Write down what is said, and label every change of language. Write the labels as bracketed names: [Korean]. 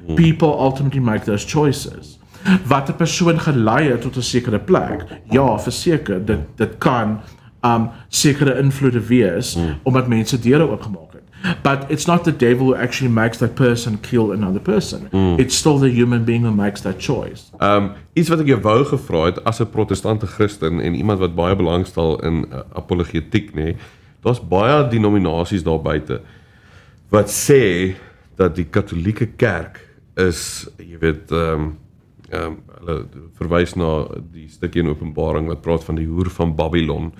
[English] People ultimately make those choices. [Afrikaans] Wat 'n persoon gelei het tot 'n sekere plek, ja, verseker, dit kan sekere invloede wees, omdat mense deure oopgemaak het. [English] But it's not the devil who actually makes that person kill another person. It's still the human being who makes that choice. [Afrikaans] Iets wat ek jou wou gevra het, as 'n protestante Christen en iemand wat baie belangstel in apologetiek, nê, daar's baie denominasies daar buite wat sê dat die Katolieke Kerk is, jy weet, hulle verwys na die stukkie in Openbaring wat praat van die hoer van Babylon.